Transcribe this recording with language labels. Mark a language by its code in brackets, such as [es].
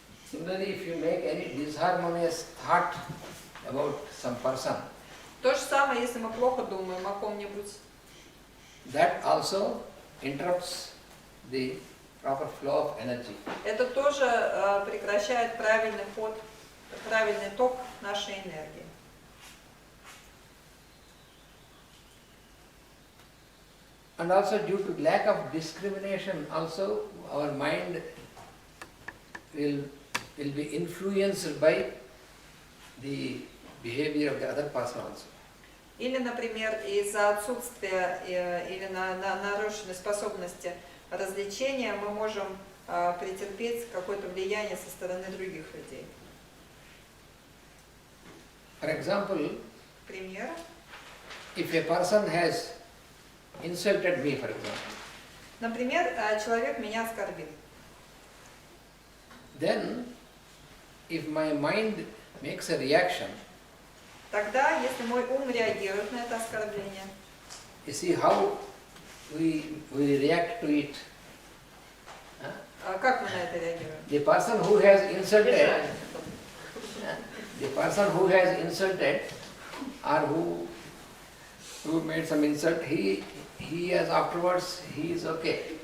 [en] Similarly, if you make any disharmonious thought about some person, [ru] То же самое, если мы плохо думаем о ком-нибудь, [en] that also interrupts the proper flow of energy. [ru] Это тоже прекращает правильный ход, правильный ток нашей энергии. [en] And also due to lack of discrimination also our mind will be influenced by the behavior of the other person also. [ru] Или, например, из-за отсутствия или нарушенной способности развлечения мы можем претерпеть какое-то влияние со стороны других людей. [en] For example, [ru] Пример. [en] if a person has insulted me, for example, [ru] Например, человек меня оскорбил. [en] then if my mind makes a reaction, [ru] Тогда, если мой ум реагирует на это оскорбление, [en] you see how we react to it. [ru] как мы на это реагируем? [en] The person who has insulted, the person who has insulted or who made some insult, he has afterwards, he is okay.